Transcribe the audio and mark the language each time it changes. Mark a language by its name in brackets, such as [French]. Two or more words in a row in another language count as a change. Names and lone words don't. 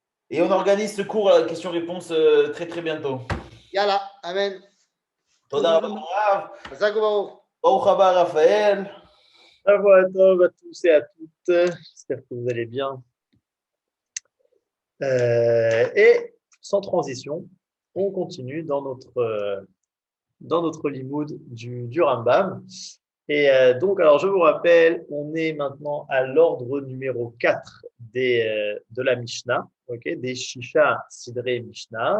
[French] Et on organise ce cours à question-réponse très très bientôt. [Hebrew] יאללה אמן. תודה רבה מורב, חזק ברוך. ברוך הבא Raphaël. [French] À tous et à toutes. J'espère que vous allez bien. Et sans transition, on continue dans notre limoud du Rambam. Et donc, alors je vous rappelle, on est maintenant à l'ordre numéro 4 de la Mishnah, des [Hebrew] ששה סדרי משנה.